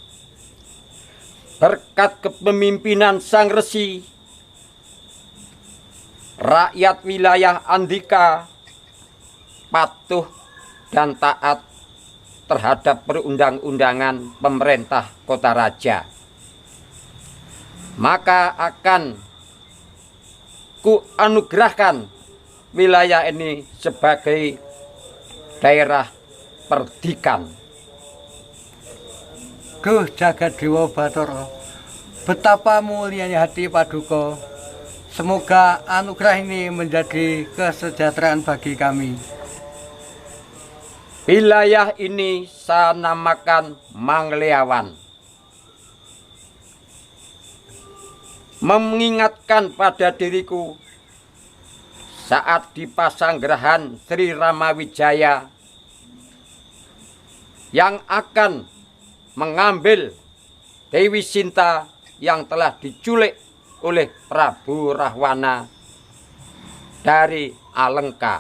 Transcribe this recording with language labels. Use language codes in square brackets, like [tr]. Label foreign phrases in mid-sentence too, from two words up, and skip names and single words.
[id] Berkat kepemimpinan Sang Resi, rakyat wilayah Andika patuh dan taat terhadap perundang-undangan pemerintah Kota Raja. Maka akan kuanugerahkan wilayah ini sebagai daerah perdikan. Duh jagat Dewa Batara, betapa mulianya hati Paduka. Semoga anugerah ini menjadi kesejahteraan bagi kami. Wilayah ini saya namakan Mangliawan. Mengingatkan pada diriku saat di Pasanggerahan Sri Ramawijaya yang akan mengambil Dewi Sinta yang telah diculik oleh Prabu Rahwana dari Alengka.